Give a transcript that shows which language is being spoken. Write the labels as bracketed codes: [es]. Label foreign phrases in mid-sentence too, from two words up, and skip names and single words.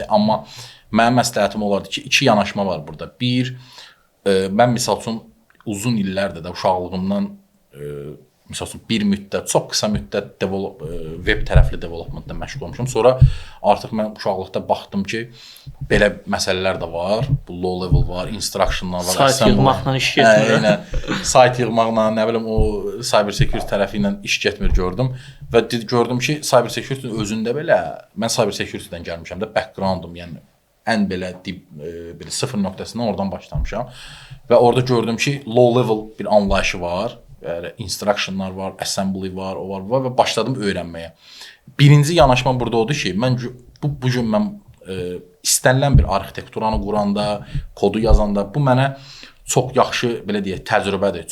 [az] Amma mənim məsləhətim olardı ki, 2 yanaşma var burada. Bir, mən misal üçün uzun illərdir də uşaqlığımdan misal üçün bir müddət, çox qısa müddət web tərəfli developmentda məşğul olmuşam. Sonra artıq mən uşaqlıqda baxdım ki, belə məsələlər də var. Bu low level var, instructionlar var. Sayt yığmaqla iş getmir. Sayt yığmaqla, nə bilim o [en] cyber security [az] tərəfi ilə iş getmir gördüm və gördüm ki, [en] cyber security [az] özündə belə mən [en] cyber security-dən [az] gəlmişəm də background-um, yəni ən belə belə 0 nöqtəsindən oradan başlamışam və orada gördüm ki, [en] low level [az] bir anlayışı var. Instructionlar var, assembly var, o var və başladım öyrənməyə. Birinci yanaşma burada odur ki, mən bu gün mən istənilən bir arxitekturanı quranda, kodu yazanda bu mənə çox yaxşı belə deyək təcrübədir.